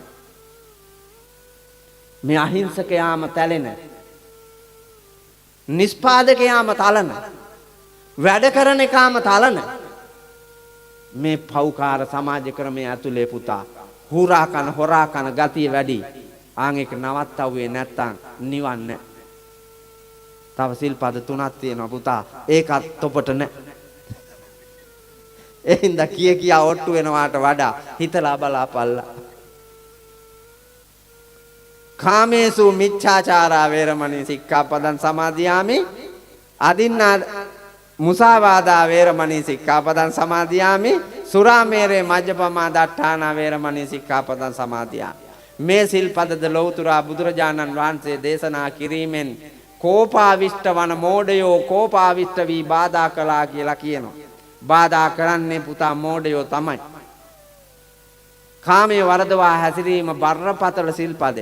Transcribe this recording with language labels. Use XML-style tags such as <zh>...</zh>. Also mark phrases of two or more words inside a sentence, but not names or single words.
<si>මේ අහිංසකයාම තැලෙන නිස්පාදකයාම තලන වැඩ කරන එකාම තලන මේ පෞකාර සමාජ ක්‍රමයේ ඇතුලේ පුතා හුරා කන හොරා කන ගතිය වැඩි. ආන් එක නවත්තවුවේ නැත්තම් නිවන්න. තව සිල්පද 3ක් තියෙනවා පුතා. ඒකත් තොපට නෑ. එහෙනම් කියා ඔට්ටු වෙනවාට වඩා හිතලා බලාපල්ලා.</si> <pi>කාමේසු මිච්ඡාචාරා වේරමණී සික්ඛාපදං සමාදියාමි. අදින්නා මුසාවාදා වේරමණී සික්ඛාපදං සමාදියාමි. සුරාමේරේ මජ්ජපමා දට්ඨානා වේරමණී සික්ඛාපදං සමාදියාමි.</pi> <si>මේ සිල්පදද ලෞතුරා බුදුරජාණන් වහන්සේ දේශනා කිරීමෙන් කෝපාවිෂ්ඨ වන මෝඩයෝ කෝපාවිෂ්ඨ වී බාධා කළා කියලා කියනවා. බාධා කරන්නේ පුතා මෝඩයෝ තමයි. කාමයේ වරදවා හැසිරීම බරපතල සිල්පදයක්.</si>